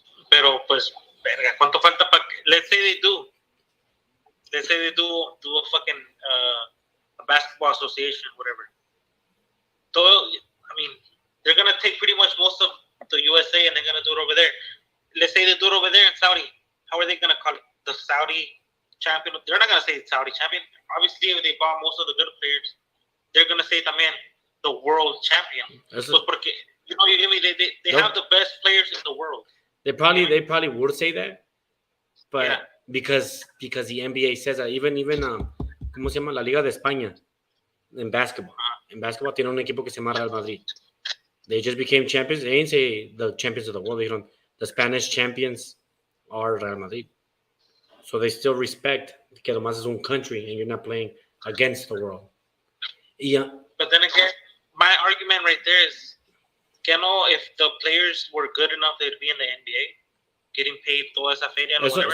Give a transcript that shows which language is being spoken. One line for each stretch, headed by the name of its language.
Spanish: Pero, pues, verga, ¿cuánto falta para que...
English: Let's say they do a fucking a basketball association, whatever. I mean, they're going to take pretty much most of the USA and they're going to do it over there. Let's say they do it over there in Saudi. How are they going to call it? The Saudi champion? They're not going to say Saudi champion. Obviously, if they bought most of the good players, they're going to say
Spanish: también
English: the world champion.
Spanish: Pues porque,
English: you know, you give me, they have the best players in the world. They probably would say that, but yeah. because the NBA says that even
Spanish: ¿cómo se llama? La Liga de España
English: in basketball. In basketball
Spanish: tiene un equipo que se llama Real Madrid.
English: They just became champions. They didn't say the champions of the world. They don't. The Spanish champions are Real Madrid. So they still respect
Spanish: que nomás es un
English: country and you're not playing against the world. Yeah. But then again, my argument right there is, if the players were good enough, they'd be in the NBA, getting paid
Spanish: toda esa feria
English: or whatever.